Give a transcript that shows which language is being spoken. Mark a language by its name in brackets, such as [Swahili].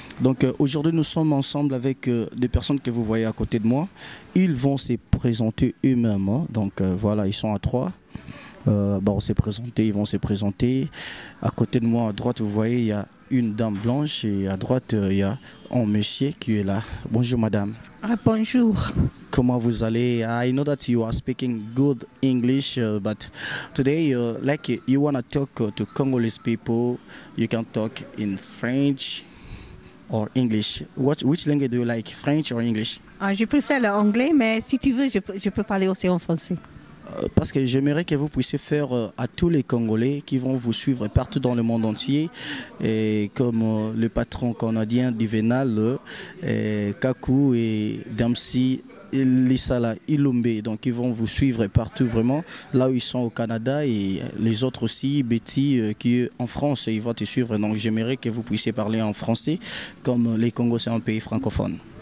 [French] Donc aujourd'hui nous sommes ensemble avec des personnes que vous voyez à côté de moi. Ils vont se présenter eux-mêmes, hein. Donc voilà, ils sont à trois. On s'est présenté, ils vont se présenter. À côté de moi, à droite, vous voyez, il y a une dame blanche et à droite, il y a un monsieur qui est là. Bonjour madame. Bonjour. Comment vous allez? [English] I know that you are speaking good English, but today, like you want to talk to Congolese people, you can talk in French or English. Which language do you like, French or English? [French] Je préfère l'anglais, mais si tu veux, je peux parler aussi en français. Parce que j'aimerais que vous puissiez faire à tous les Congolais qui vont vous suivre partout dans le monde entier, et comme le patron canadien d'Ivenal, Kaku et Damsi, Lissala, Ilumbe, donc ils vont vous suivre partout vraiment, là où ils sont au Canada, et les autres aussi, Betty qui est en France, ils vont te suivre, donc j'aimerais que vous puissiez parler en français, comme les Congos c'est un pays francophone.